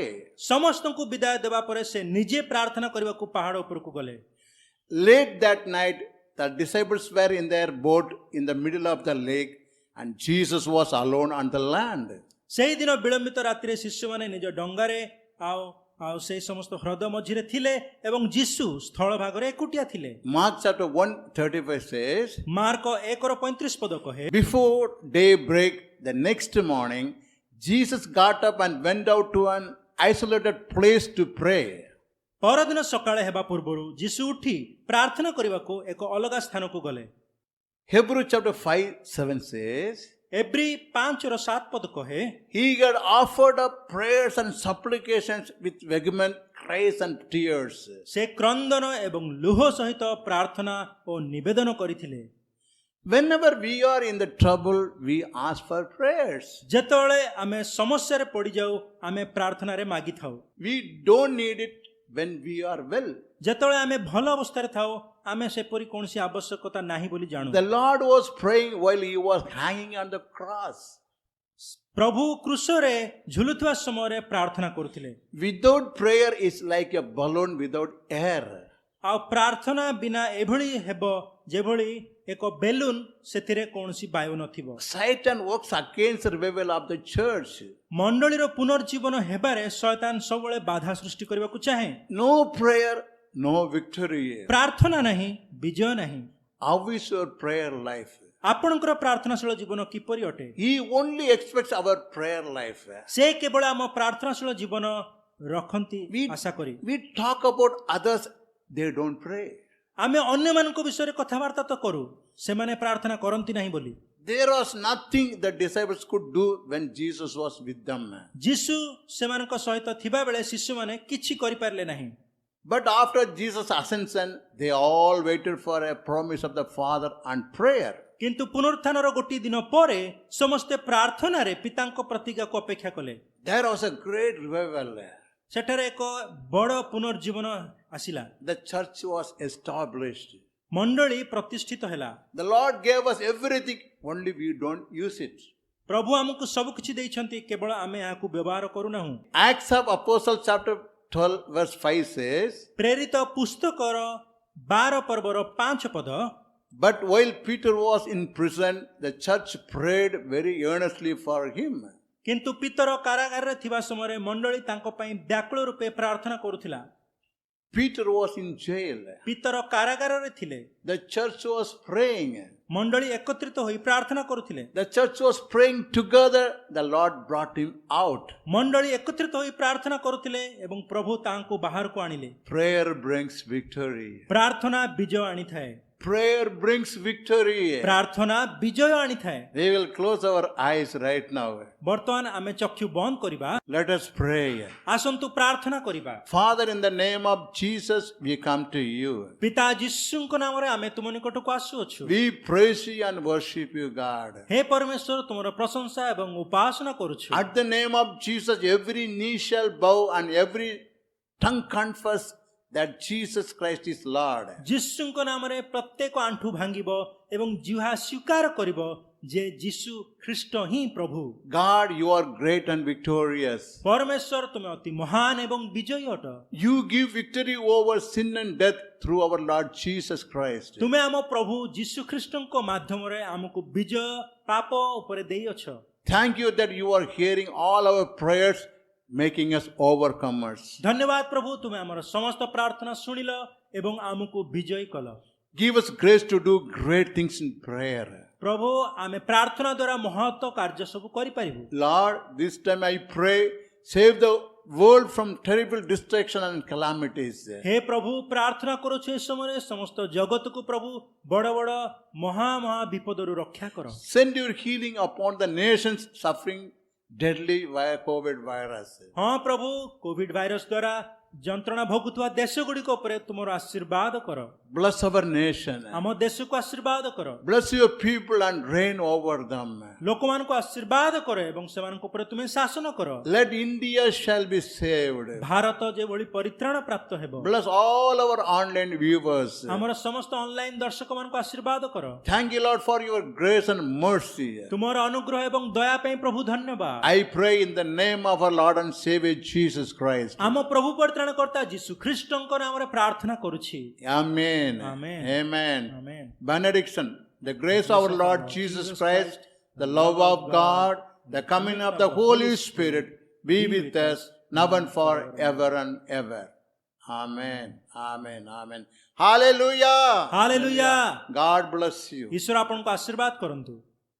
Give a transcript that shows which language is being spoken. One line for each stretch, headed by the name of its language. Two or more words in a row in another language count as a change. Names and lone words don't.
Odia: ସମସ୍ତଙ୍କୁ ବିଦାୟ ଦେବା ପରେ ସେ ନିଜେ ପ୍ରାର୍ଥନା କରିବାକୁ ପାହାଡ଼ ଉପରକୁ ଗଲେ।
English: Late that night, the disciples were in their boat in the middle of the lake, and Jesus was alone on the land.
Odia: ସେହି ଦିନ ବିଳମ୍ବିତ ରାତିରେ ଶିଷ୍ୟମାନେ ନିଜ ଡଙ୍ଗାରେ ଆଉ ସେହି ସମସ୍ତ ହ୍ରଦ ମଝିରେ ଥିଲେ ଏବଂ ଯୀଶୁ ସ୍ଥଳ ଭାଗରେ ଏକୁଟିଆ ଥିଲେ।
English: Mark chapter 1:35 says,
Odia: ମାର୍କ 1:35 ପଦ କହେ,
English: before daybreak the next morning, Jesus got up and went out to an isolated place to pray.
Odia: ପରଦିନ ସକାଳେ ହେବା ପୂର୍ବରୁ ଯୀଶୁ ଉଠି ପ୍ରାର୍ଥନା କରିବାକୁ ଏକ ଅଲଗା ସ୍ଥାନକୁ ଗଲେ।
English: Hebrews chapter 5:7 says,
Odia: ଏବ୍ରୀ 5:7 ପଦ କହେ,
English: he had offered up prayers and supplications with vehement cries and tears.
Odia: ସେ କ୍ରନ୍ଦନ ଏବଂ ଲୁହ ସହିତ ପ୍ରାର୍ଥନା ଓ ନିବେଦନ କରିଥିଲେ।
English: Whenever we are in the trouble, we ask for prayers.
Odia: ଯେତେବେଳେ ଆମେ ସମସ୍ୟାରେ ପଡ଼ିଯାଉ ଆମେ ପ୍ରାର୍ଥନାରେ ମାଗିଥାଉ।
English: We don't need it when we are well.
Odia: ଯେତେବେଳେ ଆମେ ଭଲ ଅବସ୍ଥାରେ ଥାଉ ଆମେ ସେପରି କୌଣସି ଆବଶ୍ୟକତା ନାହିଁ ବୋଲି ଜାଣୁ।
English: The Lord was praying while he was hanging on the cross.
Odia: ପ୍ରଭୁ କ୍ରୁଶରେ ଝୁଲୁଥିବା ସମୟରେ ପ୍ରାର୍ଥନା କରୁଥିଲେ।
English: Without prayer is like a balloon without air.
Odia: ଆଉ ପ୍ରାର୍ଥନା ବିନା ଏଭଳି ହେବ ଯେଭଳି ଏକ ବେଲୁନ୍ ସେଥିରେ କୌଣସି ବାୟୁ ନଥିବ।
English: Satan works against the revival of the church.
Odia: ମଣ୍ଡଳୀର ପୁନର୍ଜୀବନ ହେବାରେ ଶୟତାନ ସବୁବେଳେ ବାଧା ସୃଷ୍ଟି କରିବାକୁ ଚାହେଁ।
English: No prayer, no victory.
Odia: ପ୍ରାର୍ଥନା ନାହିଁ, ବିଜୟ ନାହିଁ।
English: How is your prayer life?
Odia: ଆପଣଙ୍କର ପ୍ରାର୍ଥନାଶୀଳ ଜୀବନ କିପରି ଅଟେ?
English: He only expects our prayer life.
Odia: ସେ କେବଳ ଆମ ପ୍ରାର୍ଥନାଶୀଳ ଜୀବନ ରଖନ୍ତି ଆଶା କରି।
English: We talk about others, they don't pray.
Odia: ଆମେ ଅନ୍ୟମାନଙ୍କ ବିଷୟରେ କଥାବାର୍ତ୍ତା ତ କରୁ, ସେମାନେ ପ୍ରାର୍ଥନା କରନ୍ତି ନାହିଁ ବୋଲି।
English: There was nothing the disciples could do when Jesus was with them.
Odia: ଯୀଶୁ ସେମାନଙ୍କ ସହିତ ଥିବା ବେଳେ ଶିଶୁମାନେ କିଛି କରିପାରିଲେ ନାହିଁ।
English: But after Jesus' ascension, they all waited for a promise of the Father and prayer.
Odia: କିନ୍ତୁ ପୁନରୁତ୍ଥାନର ଗୋଟିଏ ଦିନ ପରେ ସମସ୍ତେ ପ୍ରାର୍ଥନାରେ ପିତାଙ୍କ ପ୍ରତିଜ୍ଞାକୁ ଅପେକ୍ଷା କଲେ।
English: There was a great revival.
Odia: ସେଠାରେ ଏକ ବଡ଼ ପୁନର୍ଜୀବନ ଆସିଲା।
English: The church was established.
Odia: ମଣ୍ଡଳୀ ପ୍ରତିଷ୍ଠିତ ହେଲା।
English: The Lord gave us everything, only we don't use it.
Odia: ପ୍ରଭୁ ଆମକୁ ସବୁ କିଛି ଦେଇଛନ୍ତି, କେବଳ ଆମେ ଏହାକୁ ବ୍ୟବହାର କରୁନାହୁଁ।
English: Acts of Apostles chapter 12 verse 5 says,
Odia: ପ୍ରେରିତ ପୁସ୍ତକର 12 ପର୍ବର 5 ପଦ,
English: but while Peter was in prison, the church prayed very earnestly for him.
Odia: କିନ୍ତୁ ପିତର କାରାଗାରରେ ଥିବା ସମୟରେ ମଣ୍ଡଳୀ ତାଙ୍କ ପାଇଁ ବ୍ୟାକୁଳ ରୂପେ ପ୍ରାର୍ଥନା କରୁଥିଲା।
English: Peter was in jail.
Odia: ପିତର କାରାଗାରରେ ଥିଲେ।
English: The church was praying.
Odia: ମଣ୍ଡଳୀ ଏକତ୍ରିତ ହୋଇ ପ୍ରାର୍ଥନା କରୁଥିଲେ।
English: The church was praying together. The Lord brought him out.
Odia: ମଣ୍ଡଳୀ ଏକତ୍ରିତ ହୋଇ ପ୍ରାର୍ଥନା କରୁଥିଲେ ଏବଂ ପ୍ରଭୁ ତାହାଙ୍କୁ ବାହାରକୁ ଆଣିଲେ।
English: Prayer brings victory.
Odia: ପ୍ରାର୍ଥନା ବିଜୟ ଆଣିଥାଏ।
English: Prayer brings victory.
Odia: ପ୍ରାର୍ଥନା ବିଜୟ ଆଣିଥାଏ।
English: We will close our eyes right now.
Odia: ବର୍ତ୍ତମାନ ଆମେ ଚକ୍ଷୁ ବନ୍ଦ କରିବା।
English: Let us pray.
Odia: ଆସନ୍ତୁ ପ୍ରାର୍ଥନା କରିବା।
English: Father, in the name of Jesus, we come to you.
Odia: ପିତା ଯୀଶୁଙ୍କ ନାମରେ ଆମେ ତୁମ ନିକଟକୁ ଆସୁଅଛୁ।
English: We praise you and worship you, God.
Odia: ହେ ପରମେଶ୍ୱର, ତୁମର ପ୍ରଶଂସା ଏବଂ ଉପାସନା କରୁଛୁ।
English: At the name of Jesus, every knee shall bow and every tongue confess that Jesus Christ is Lord.
Odia: ଯୀଶୁଙ୍କ ନାମରେ ପ୍ରତ୍ୟେକ ଆଣ୍ଠୁ ଭାଙ୍ଗିବ ଏବଂ ଜିହ୍ୱା ସ୍ୱୀକାର କରିବ ଯେ ଯୀଶୁ ଖ୍ରୀଷ୍ଟ ହିଁ ପ୍ରଭୁ।
English: God, you are great and victorious.
Odia: ପରମେଶ୍ୱର ତୁମେ ଅତି ମହାନ ଏବଂ ବିଜୟୀ ଅଟ।
English: You give victory over sin and death through our Lord Jesus Christ.
Odia: ତୁମେ ଆମ ପ୍ରଭୁ ଯୀଶୁ ଖ୍ରୀଷ୍ଟଙ୍କ ମାଧ୍ୟମରେ ଆମକୁ ବିଜୟ ପାପ ଉପରେ ଦେଇଅଛ।
English: Thank you that you are hearing all our prayers, making us overcomers.
Odia: ଧନ୍ୟବାଦ ପ୍ରଭୁ, ତୁମେ ଆମର ସମସ୍ତ ପ୍ରାର୍ଥନା ଶୁଣିଲ ଏବଂ ଆମକୁ ବିଜୟୀ କଲ।
English: Give us grace to do great things in prayer.
Odia: ପ୍ରଭୁ ଆମେ ପ୍ରାର୍ଥନା ଦ୍ୱାରା ମହତ କାର୍ଯ୍ୟ ସବୁ କରିପାରିବୁ।
English: Lord, this time I pray, save the world from terrible destruction and calamities.
Odia: ହେ ପ୍ରଭୁ ପ୍ରାର୍ଥନା କରୁଛୁ ଏ ସମୟରେ ସମସ୍ତ ଜଗତକୁ ପ୍ରଭୁ ବଡ଼ ବଡ଼ ମହା ବିପଦରୁ ରକ୍ଷା କର।
English: Send your healing upon the nations suffering deadly via COVID virus.
Odia: ହଁ ପ୍ରଭୁ,
English: COVID virus
Odia: ଦ୍ୱାରା ଯନ୍ତ୍ରଣା ଭୋଗୁଥିବା ଦେଶ ଗୁଡ଼ିକ ଉପରେ ତୁମର ଆଶୀର୍ବାଦ କର।
English: Bless our nation.
Odia: ଆମ ଦେଶକୁ ଆଶୀର୍ବାଦ କର।
English: Bless your people and reign over them.
Odia: ଲୋକମାନଙ୍କୁ ଆଶୀର୍ବାଦ କର ଏବଂ ସେମାନଙ୍କ ଉପରେ ତୁମେ ଶାସନ କର।
English: Let India shall be saved.
Odia: ଭାରତ ଯେଭଳି ପରିତ୍ରାଣ ପ୍ରାପ୍ତ ହେବ।
English: Bless all our online viewers.
Odia: ଆମର ସମସ୍ତ ଅନଲାଇନ ଦର୍ଶକମାନଙ୍କୁ ଆଶୀର୍ବାଦ କର।
English: Thank you, Lord, for your grace and mercy.
Odia: ତୁମର ଅନୁଗ୍ରହ ଏବଂ ଦୟା ପାଇଁ ପ୍ରଭୁ ଧନ୍ୟବାଦ।
English: I pray in the name of our Lord and Savior Jesus Christ.
Odia: ଆମ ପ୍ରଭୁ ପରିତ୍ରାଣକର୍ତ୍ତା ଯୀଶୁ ଖ୍ରୀଷ୍ଟଙ୍କ ନାମରେ ପ୍ରାର୍ଥନା କରୁଛି।
English: Amen. Amen. Amen. Amen. Benediction. The grace of our Lord Jesus Christ, the love of God, the coming of the Holy Spirit be with us now and forever and ever. Amen. Amen. Amen. Hallelujah.
Odia: ହାଲେଲୁୟା।
English: God bless you.
Odia: ଈଶ୍ୱର ଆପଣଙ୍କୁ ଆଶୀର୍ବାଦ କରନ୍ତୁ।